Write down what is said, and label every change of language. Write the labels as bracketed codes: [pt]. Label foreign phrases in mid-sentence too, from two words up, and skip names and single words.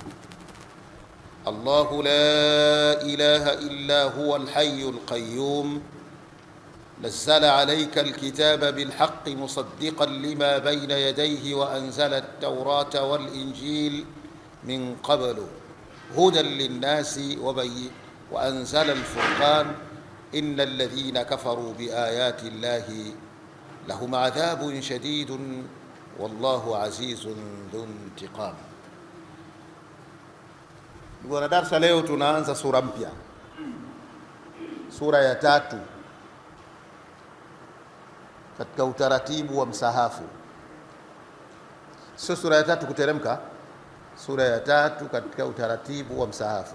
[ar] الله لا إله إلا هو الحي القيوم نزل عليك الكتاب بالحق مصدقا لما بين يديه وأنزل التوراة والإنجيل من قبل هدى للناس وأنزل الفرقان إن الذين كفروا بآيات الله لهم عذاب شديد والله عزيز ذو انتقام. [sw] Bwana darasa, leo tunaanza sura mpya, sura ya 3 katika utaratibu wa msahafu. Sio sura ya 3 kuteremka, sura ya 3 katika utaratibu wa msahafu.